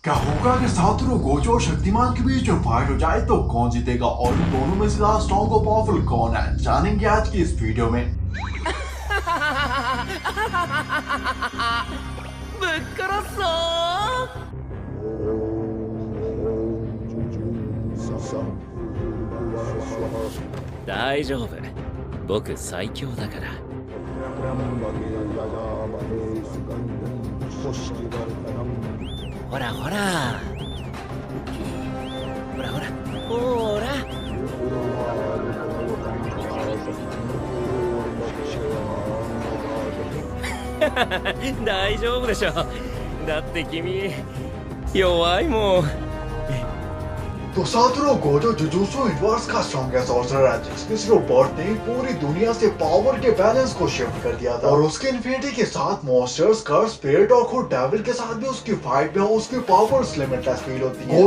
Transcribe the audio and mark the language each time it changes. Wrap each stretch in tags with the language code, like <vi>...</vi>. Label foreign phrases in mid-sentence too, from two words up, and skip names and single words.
<hi>क्या होगा अगर सातोरु गोजो और शक्तिमान के बीच में फाइट हो जाए तो कौन जीतेगा और इन दोनों में से ज्यादा स्ट्रॉन्ग और पावरफुल कौन है, जानेंगे आज की इस वीडियो में।</hi> <ja>ぶっ殺すぞー。大丈夫、僕最強だから。ほらほらほらほらほら大丈夫でしょ。だって君弱いもん。</ja> <hi>तो सातोरु गोजो जुजुत्सु यूनिवर्स का</hi> <en>strongest sorcerer</en> <hi>है जिसके सिर्फ बर्थ ने पूरी दुनिया से पावर के बैलेंस को शिफ्ट कर दिया था और उसके इन्फिनिटी के साथ</hi> <en>monsters, curse, spirit</en> <hi>और खुद डेविल के साथ भी उसकी फाइट में उसकी पावर्स लिमिटलेस फील होती है।</hi>